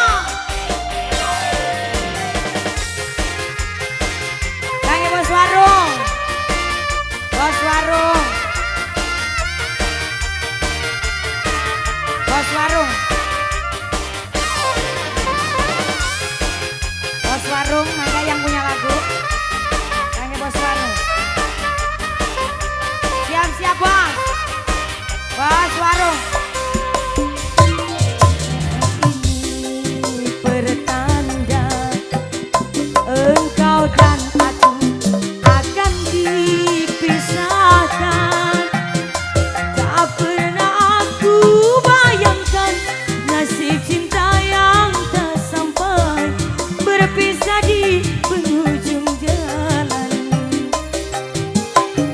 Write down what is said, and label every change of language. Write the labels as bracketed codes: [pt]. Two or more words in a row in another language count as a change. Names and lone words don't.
[id] Kangge bos warung, bos warung, bos warung, bos warung. Mangga yang punya lagu, kangge bos warung. Siap-siap bos, bos warung. Ini pertanda engkau dan aku akan dipisahkan. Tak pernah aku bayangkan nasib cinta yang tak sampai, berpisah di penghujung jalan.